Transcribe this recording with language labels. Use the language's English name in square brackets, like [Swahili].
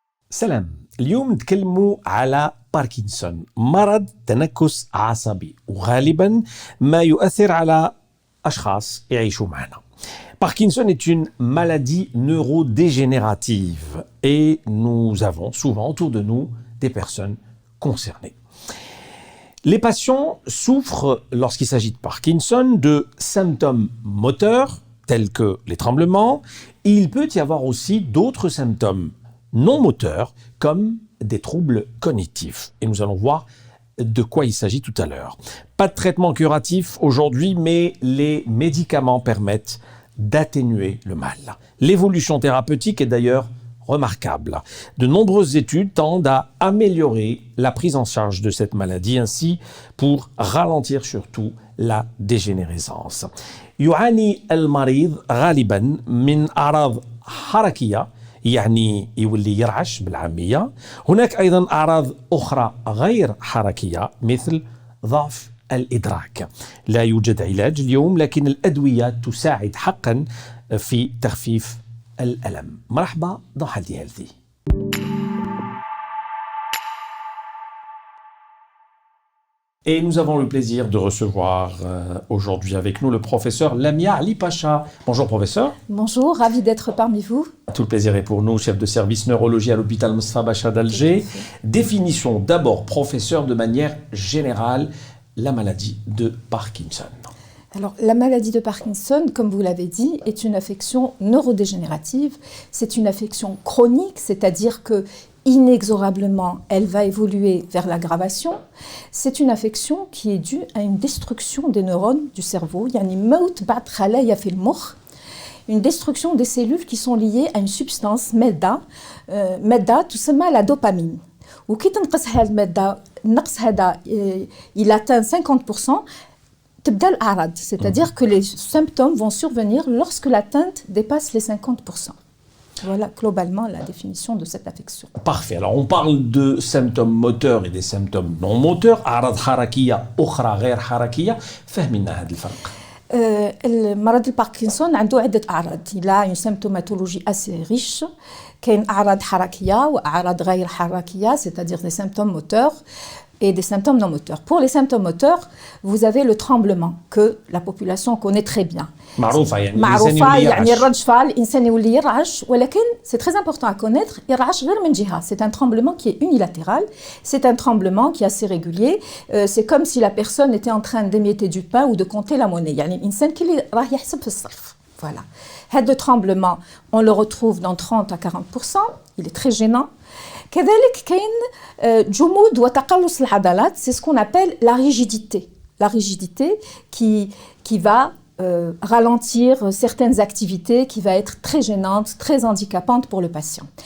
[Arabic] سلام. اليوم نتكلموا على باركنسون، مرض تنكس عصبي وغالبا ما يؤثر على أشخاص يعيشوا معنا. [French] Parkinson est une maladie neurodégénérative et nous avons souvent autour de nous des personnes concernées. Les patients souffrent, lorsqu'il s'agit de Parkinson, de symptômes moteurs tels que les tremblements. Il peut y avoir aussi d'autres symptômes non moteurs comme des troubles cognitifs. Et nous allons voir de quoi il s'agit tout à l'heure. Pas de traitement curatif aujourd'hui, mais les médicaments permettent d'atténuer le mal. L'évolution thérapeutique est d'ailleurs remarquable. De nombreuses études tendent à améliorer la prise en charge de cette maladie, ainsi pour ralentir surtout la dégénérescence. [Arabic] يعاني المريض غالبا من أعراض حركية، يعني يولي يرعش بالعامية. هناك أيضا أعراض أخرى غير حركية مثل ضعف الإدراك. لا يوجد علاج اليوم، لكن الأدوية تساعد حقا في تخفيف الألم. مرحبا [French] dans Healthy Healthy. Et nous avons le plaisir de recevoir aujourd'hui avec nous le professeur Lamia Ali Pacha. Bonjour professeur. Bonjour, ravi d'être parmi vous. Tout le plaisir est pour nous, chef de service neurologie à l'hôpital Moustapha Bacha d'Alger. Définition d'abord, professeur, de manière générale, la maladie de Parkinson. Alors, la maladie de Parkinson, comme vous l'avez dit, est une affection neurodégénérative. C'est une affection chronique, c'est-à-dire que inexorablement, elle va évoluer vers l'aggravation. C'est une affection qui est due à une destruction des neurones du cerveau. [Arabic] يعني موت بعد خلايا في المخ. [French] Une destruction des cellules qui sont liées à une substance [Arabic] مادة تسمى [French] la dopamine. [Arabic] وكي تنقص هذه المادة، النقص هذا [French] il atteint 50%. [Arabic] تبدأ الأعراض، [French] c'est-à-dire que les symptômes vont survenir lorsque l'atteinte dépasse les 50%. Voilà globalement la définition de cette affection. Parfait. Alors on parle de symptômes moteurs et des symptômes non moteurs. [Arabic] أعراض حركية أخرى غير حركية. فهمنا هذا الفرق. المرض الباركنسون عنده عدة أعراض. [French] Il a une symptomatologie assez riche. [Arabic] كاين أعراض حركية وأعراض غير حركية, [French] c'est-à-dire des symptômes moteurs et des symptômes non moteurs. Pour les symptômes moteurs, vous avez le tremblement que la population connaît très bien. [Arabic] معروفة يعني الرجفة الإنسان يولي يرعش, ولكن [French] c'est très important à connaître, [Arabic] يرعش غير من جهة. C'est un tremblement qui est unilatéral, c'est un tremblement qui est assez régulier. C'est comme si la personne était en train d'émietter du pain ou de compter la monnaie. يعني الإنسان كي راه يحسب في الصرف. Voilà. هذا [French] tremblement, on le retrouve dans 30 à 40%, il est très gênant. [Arabic] كذلك كاين جمود وتقلص العضلات, [French] c'est ce qu'on appelle la rigidité. La rigidité qui va ralentir certaines activités, qui va être très gênante, très handicapante pour le patient.